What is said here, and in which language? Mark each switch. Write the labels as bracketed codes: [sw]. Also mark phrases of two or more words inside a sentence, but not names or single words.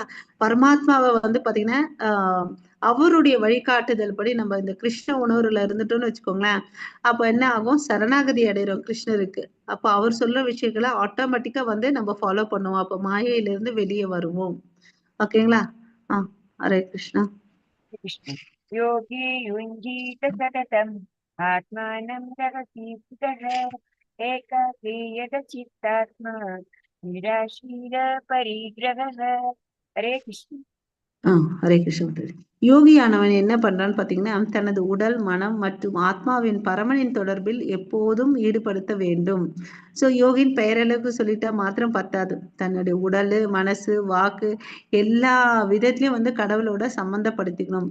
[ta] பரமாத்மாவை வந்து பாத்தீங்கன்னா அவருடைய வழிகாட்டுதல் படி நம்ம இந்த கிருஷ்ண உணர்வுல இருந்துட்டோம்னு வச்சுக்கோங்களேன், அப்ப என்ன ஆகும், சரணாகதி அடைகிறோம் கிருஷ்ணருக்கு. அப்ப அவர் சொல்ற விஷயங்களை ஆட்டோமேட்டிக்கா வந்து நம்ம ஃபாலோ பண்ணுவோம். அப்ப மாயையிலிருந்து வெளியே வருவோம். ஓகேங்களா? [sa] हरे कृष्णा. कृष्ण योगी युञ्जीत सततम् आत्मानं जगतीतः एकाकीयत चित्तात्मा निराशीर परिग्रहः. हरे कृष्ण. [ta] ஹரே கிருஷ்ண. யோகியானவன் என்ன பண்றான்னு பாத்தீங்கன்னா, தனது உடல், மனம் மற்றும் ஆத்மாவின் பரமனின் தொடர்பில் எப்போதும் ஈடுபடுத்த வேண்டும். சோ யோகின் பெயரளவுக்கு சொல்லிட்டா மாத்திரம் பத்தாது. தன்னுடைய உடல், மனசு, வாக்கு எல்லா விதத்திலயும் வந்து கடவுளோட சம்பந்தப்படுத்திக்கணும்.